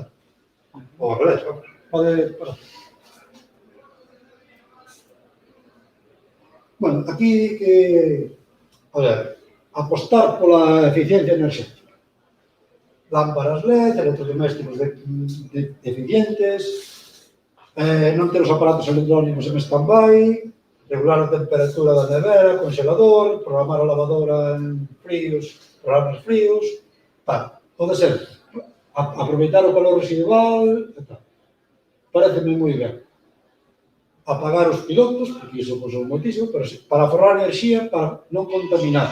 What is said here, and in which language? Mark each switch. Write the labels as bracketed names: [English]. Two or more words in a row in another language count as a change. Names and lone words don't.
[Galician] Ou ao revés, pode... Bueno, aquí que... A ver, apostar pola eficiencia enerxética. Lámparas LED, electrodomésticos eficientes, non ter os aparatos electrónicos en stand-by, regular a temperatura da nevera, congelador, programar a lavadora en fríos, programas fríos, tal. Pode ser aproveitar o calor residual, e tal. Pareceme moi ben. Apagar os pilotos, porque iso é moitísimo, pero para aforrar enerxía, para non contaminar.